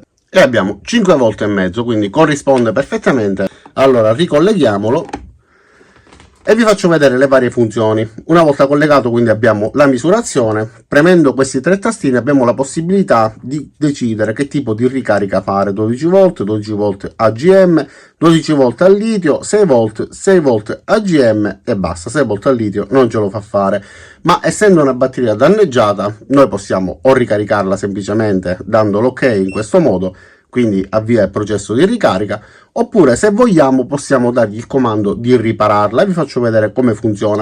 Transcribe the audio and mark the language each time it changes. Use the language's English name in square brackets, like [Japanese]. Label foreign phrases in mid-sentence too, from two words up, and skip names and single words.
[Italian] E abbiamo 5 volt e mezzo, quindi corrisponde perfettamente. Allora ricolleghiamolo e vi faccio vedere le varie funzioni. Una volta collegato quindi abbiamo la misurazione. Premendo questi tre tastini abbiamo la possibilità di decidere che tipo di ricarica fare: 12 volt, 12 volt AGM, 12 volt al litio, 6 volt, 6 volt AGM e basta. 6 volt al litio non ce lo fa fare, ma essendo una batteria danneggiata noi possiamo o ricaricarla semplicemente dando l'ok in questo modo, quindi avvia il processo di ricarica, oppure se vogliamo possiamo dargli il comando di ripararla e vi faccio vedere come funziona.